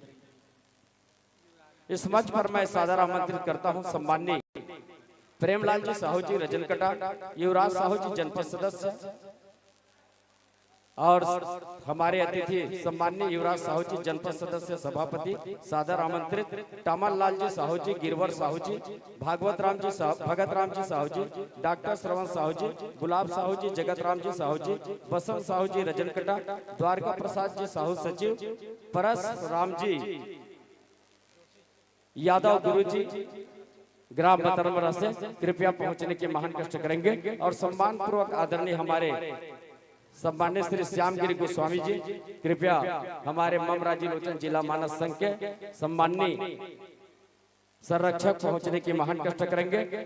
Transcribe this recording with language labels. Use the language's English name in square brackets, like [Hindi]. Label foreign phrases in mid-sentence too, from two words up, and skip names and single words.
[Hindi] इस मंच पर मैं सादर आमंत्रित करता हूं सम्माननीय प्रेमलाल जी साहू जी रजनकटा, युवराज साहू जी जनपद सदस्य, और हमारे अतिथि सम्माननीय युवराज साहू जी जनपद सदस्य सभापति सादर आमंत्रित टामन लाल जी साहू जी, गिरवर साहू जी, भगत राम जी साहू जी, डॉक्टर श्रवण साहू जी, गुलाब साहू जी, जगत राम जी साहू जी, बसंत साहू जी रजनकटा, द्वारका प्रसाद जी साहू सचिव, परस राम जी यादव गुरु जी, ग्राम बतरमरा से कृपया पहुंचने की महान कष्ट करेंगे। और सम्मान पूर्वक आदरणीय हमारे सम्मान्य श्री श्यामगिरी गोस्वामी जी कृपया हमारे मम राजी लोचन जिला मानस संघ के सम्माननीय संरक्षक पहुंचने की महान कष्ट करेंगे।